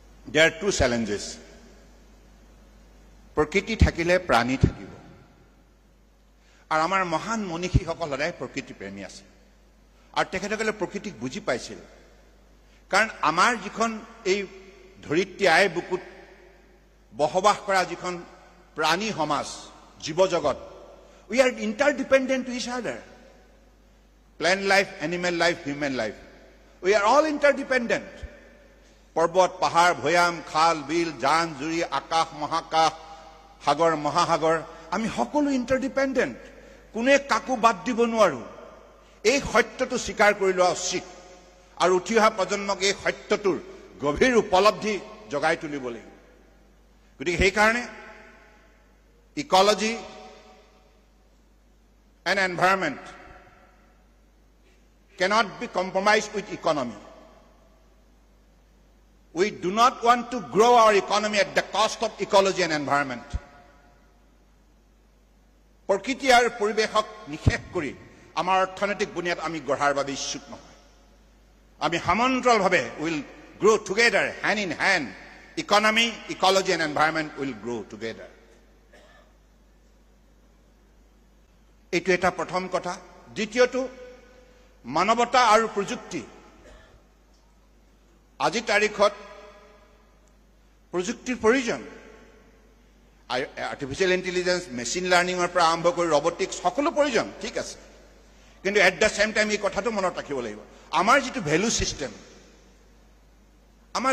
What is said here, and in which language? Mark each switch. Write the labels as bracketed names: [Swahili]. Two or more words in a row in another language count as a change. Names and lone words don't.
[English] there are two challenges. [Assamese] প্ৰকৃতি থাকিলে প্ৰাণী থাকিব. আৰু আমাৰ মহান মনীষী সকল সদায় প্ৰকৃতি প্ৰেমী আছে. আৰু তেখেতসকলে প্ৰকৃতিক বুজি পাইছিল. কাৰণ আমাৰ যিখন এই ধৰিত্ৰী আই বুকুত বহবাস কৰা যিখন প্ৰাণী সমাজ জীৱ জগত [English] we are interdependent to each other. Plant life, animal life, human life, we are all interdependent. [Assamese] পৰ্বত পাহাৰ ভৈয়াম খাল বিল জান জুৰি আকাশ মহাকাশ সাগৰ মহাসাগৰ আমি সকলো ইন্টাৰডিপেন্ডেন্ট কোনে কাকো বাদ দিব নোৱাৰো এই সত্যটো স্বীকাৰ কৰি লোৱা উচিত আৰু উঠি অহা প্ৰজন্মক এই সত্যটোৰ গভীৰ উপলব্ধি জগাই তুলিব লাগিব গতিকে সেই কাৰণে [English] ecology and environment cannot be compromised with economy. We do not want to grow our economy at the cost of ecology and environment. [Assamese] প্ৰকৃতি আৰু পৰিৱেশক নিষেধ কৰি আমাৰ অৰ্থনৈতিক বুনিয়াদ আমি গঢ়াৰ বাবে ইচ্ছুক নহয় আমি সমান্তৰালভাৱে [English] will grow together hand in hand. Economy, ecology and environment will grow together. [Assamese] এইটো এটা প্ৰথম কথা দ্বিতীয়টো মানৱতা আৰু প্ৰযুক্তি আজি তাৰিখত প্ৰযুক্তিৰ প্ৰয়োজন [English] artificial intelligence machine learning [Assamese] পৰা আৰম্ভ কৰি ৰবটিক্স সকলো প্ৰয়োজন ঠিক আছে কিন্তু [English] at the same time [Assamese] এই কথাটো মনত ৰাখিব লাগিব আমাৰ যেটো [English] value system [Assamese] আমাৰ